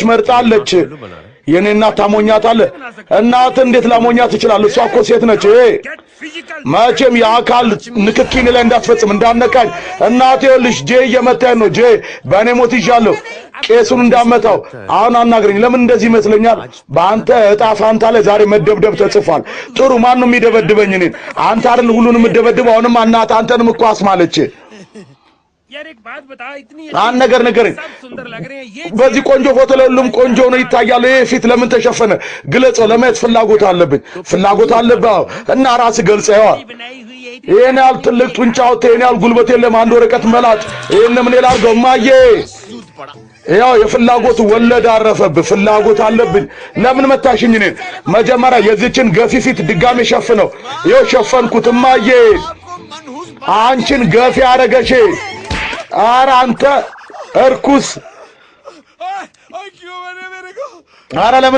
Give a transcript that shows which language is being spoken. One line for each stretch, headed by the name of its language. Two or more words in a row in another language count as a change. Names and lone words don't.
Amharic: መርጣለች የኔ እናት ታሞኛታለህ እናት እንዴት ላሞኛት ይችላል እሷ እኮ ሴት ነች መቼም የአካል ንክኪን ላይ እንዳትፈጽም እንዳነካኝ እናቴ ልጅ ጄ እየመታኝ ነው ጄ በእኔ ሞት ይዣለሁ ቄሱን እንዳመጣው አሁን አናግረኝ ለምን እንደዚህ ይመስለኛል በአንተ እጣ ፋንታ ላይ ዛሬ መደብደብ ተጽፏል ጥሩ ማን ነው የሚደበድበኝ እኔን አንተ አይደል ሁሉንም የምትደበድበው አሁንም እናት አንተንም እኮ አስማለች
Hindi: यार एक बात बता इतनी
Amharic: አን ነገር सब
Hindi: सुंदर लग रहे हैं ये
Amharic: በዚህ ቆንጆ ፎቶ ላይ ሁሉም ቆንጆ ነው ይታያል ይሄ ፊት ለምን ተሸፈነ ግለጸው ለማየት ፍላጎት አለብኝ ፍላጎት አለብህ እና ራስ ገልጸው
Hindi: बनाई हुई है
Amharic: ይሄን ያህል ትልቅ ጡንቻው ይሄን ያህል ጉልበት የለም አንድ ወረቀት መላጥ ይሄን ምን ላድርገው ማዬ ያው የፍላጎት ወለድ አረፈብህ ፍላጎት አለብኝ ለምን መታሽኝ እኔ መጀመሪያ የዚችን ገፊ ፊት ድጋሜ ሸፍነው ይሄው ሸፈንኩት ማዬ አንቺን ገፊ አረገሽ ኧረ አንተ እርኩስ ኧረ ለምን